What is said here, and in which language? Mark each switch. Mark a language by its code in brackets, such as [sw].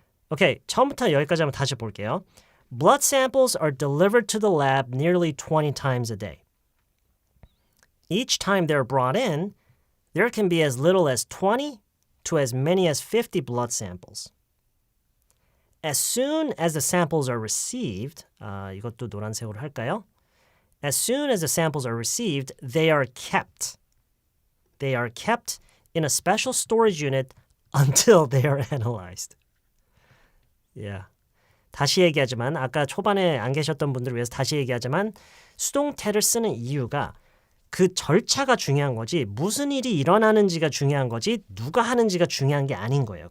[ko] 오케이, 처음부터 여기까지 한번 다시 볼게요. [en] Blood samples are delivered to the lab nearly 20 times a day. Each time they're brought in, there can be as little as 20 to as many as 50 blood samples. As soon as the samples are received, [ko] 이것도 노란색으로 할까요? [en] As soon as the samples are received, they are kept. They are kept in a special storage unit until they are analyzed. Yeah. [ko] 다시 얘기하지만 아까 초반에 안 계셨던 분들을 위해서 다시 얘기하지만 수동태를 쓰는 이유가 그 절차가 중요한 거지 무슨 일이 일어나는지가 중요한 거지 누가 하는지가 중요한 게 아닌 거예요.